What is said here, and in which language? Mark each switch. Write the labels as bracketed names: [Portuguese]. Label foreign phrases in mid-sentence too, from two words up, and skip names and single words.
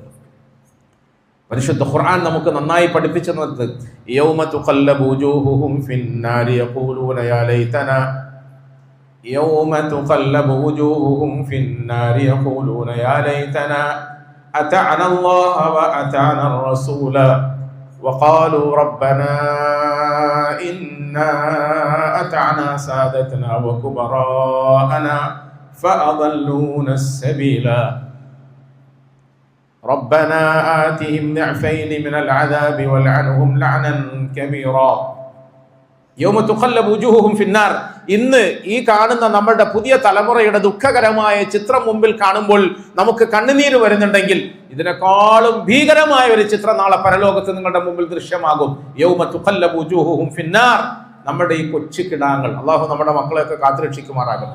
[Malayalam] പരിശുദ്ധ ഖുർആൻ നമുക്ക് നന്നായി പഠിപ്പിച്ചു തന്നത് [Arabic] يوم تقلب وجوههم في النار يقولون يا ليتنا أطعنا الله وأطعنا الرسول وقالوا ربنا إنا أطعنا سادتنا وكبراءنا فأضلونا السبيل ربنا آتهم ضعفين من العذاب والعنهم لعنا كبيرا يوم تقلب وجوههم في النار. [Malayalam] ഇന്ന് ഈ കാണുന്ന നമ്മുടെ പുതിയ തലമുറയുടെ ദുഃഖകരമായ ചിത്രം മുമ്പിൽ കാണുമ്പോൾ നമുക്ക് കണ്ണുനീര് വരുന്നുണ്ടെങ്കിൽ ഇതിനേക്കാളും ഭീകരമായ ഒരു ചിത്രം നാളെ പരലോകത്ത് നിങ്ങളുടെ മുമ്പിൽ ദൃശ്യമാകും. [Arabic] يوم تقلب وجوههم في النار. [Malayalam] നമ്മുടെ ഈ കൊച്ചു കിടാങ്ങൾ, അള്ളാഹു നമ്മുടെ മക്കളെയൊക്കെ കാത്തുരക്ഷിക്കുമാറാകും.